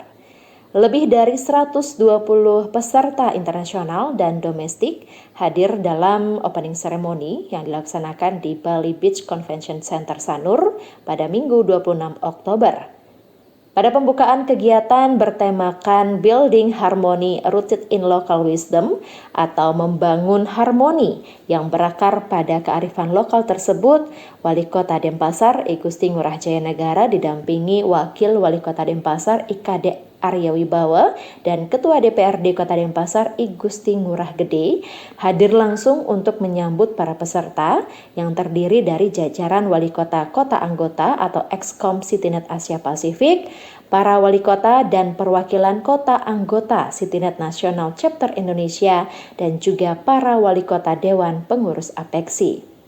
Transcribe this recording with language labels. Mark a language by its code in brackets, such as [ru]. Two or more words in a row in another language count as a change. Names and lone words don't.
[id] Lebih dari 120 peserta internasional dan domestik hadir dalam [en] opening ceremony [id] yang dilaksanakan di Bali Beach Convention Center Sanur pada Minggu 26 Oktober. Pada pembukaan kegiatan bertemakan [en] Building Harmony Rooted in Local Wisdom [id] atau membangun harmoni yang berakar pada kearifan lokal tersebut, Wali Kota Denpasar I Gusti Ngurah Jayanegara didampingi Wakil Wali Kota Denpasar IKD Arya Wibawa dan Ketua DPRD Kota Denpasar I Gusti Ngurah Gede hadir langsung untuk menyambut para peserta yang terdiri dari jajaran wali kota anggota atau Excom Citinet Asia Pasifik, para wali kota dan perwakilan kota anggota Citinet Nasional Chapter Indonesia dan juga para wali kota Dewan Pengurus Apexi.